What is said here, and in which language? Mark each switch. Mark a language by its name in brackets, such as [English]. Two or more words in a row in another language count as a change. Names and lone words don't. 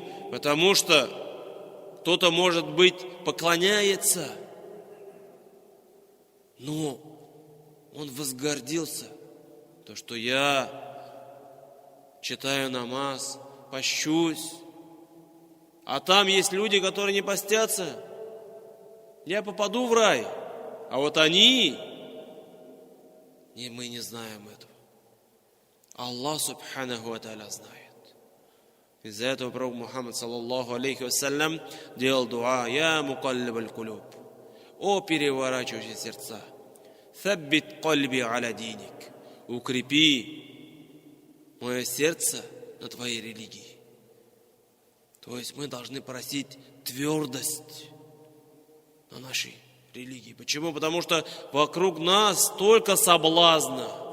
[Russian] Потому что кто-то, может быть, поклоняется, но он возгордился, то, что я читаю намаз, пощусь, а там есть люди, которые не постятся, я попаду в рай, а вот они... И мы не знаем этого. [Arabic] الله سبحانه وتعالى знает. [Russian] Из-за этого пророк Мухаммад, [Arabic] صلى الله عليه وسلم, [Russian] делал дуа: [Arabic] «يا مقلب القلوب». [Russian] О переворачивающий сердца. [Arabic] «ثبت قلبي على دينك». [Russian] Укрепи мое сердце на твоей религии. То есть мы должны просить твердость на нашей религии. Почему? Потому что вокруг нас столько соблазна.